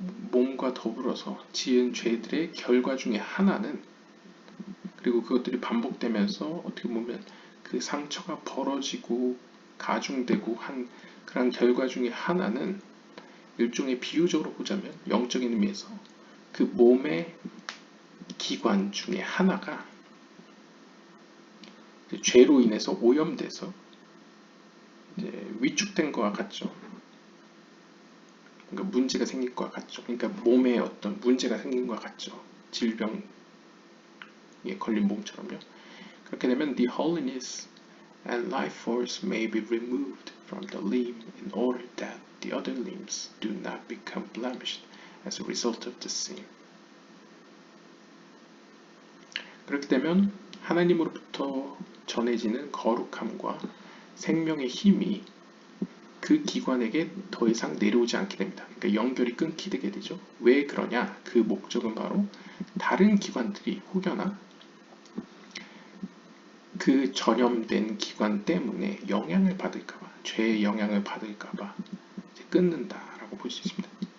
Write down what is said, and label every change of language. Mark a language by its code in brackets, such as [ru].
[ko] 몸과 더불어서 지은 죄들의 결과 중에 하나는, 그리고 그것들이 반복되면서 어떻게 보면 그 상처가 벌어지고 가중되고 한 그런 결과 중에 하나는 일종의 비유적으로 보자면 영적인 의미에서 그 몸의 기관 중에 하나가 죄로 인해서 오염돼서 이제 위축된 것과 같죠. 그러니까 문제가 생길 것과 같죠. 그러니까 몸에 어떤 문제가 생긴 것과 같죠. 질병에 걸린 몸처럼요. 그렇게 되면 [en] the holiness and life force may be removed from the limb in order that the other limbs do not become blemished as a result of the sin. [ko] 그렇게 되면 하나님으로부터 전해지는 거룩함과 생명의 힘이 그 기관에게 더 이상 내려오지 않게 됩니다. 그러니까 연결이 끊기게 되죠. 왜 그러냐? 그 목적은 바로 다른 기관들이 혹여나 그 전염된 기관 때문에 영향을 받을까봐, 죄의 영향을 받을까봐 끊는다라고 볼 수 있습니다.